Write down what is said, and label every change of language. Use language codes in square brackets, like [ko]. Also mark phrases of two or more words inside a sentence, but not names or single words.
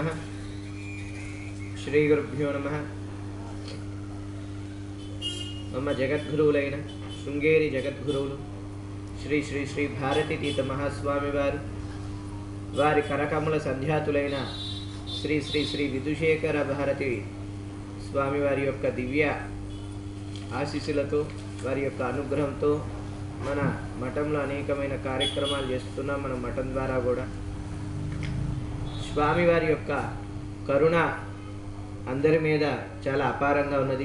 [sa] श्रीगुरुभ्यो नमः. [te] మమ జగద్గురువైన శృంగేరీ జగద్గురువులు శ్రీ శ్రీ శ్రీ భారతీ తీర్థ మహాస్వామి వారు వారి కరకమల సంధ్యాతులైన శ్రీ శ్రీ శ్రీ విదుశేఖర భారతీ స్వామి వారి యొక్క దివ్య ఆశీస్సులతో వారి యొక్క అనుగ్రహంతో మన మఠంలో అనేకమైన కార్యక్రమాలు చేస్తున్నాం. మన మఠం ద్వారా కూడా స్వామి వారి యొక్క కరుణ అందరి మీద చాలా అపారంగా ఉన్నది.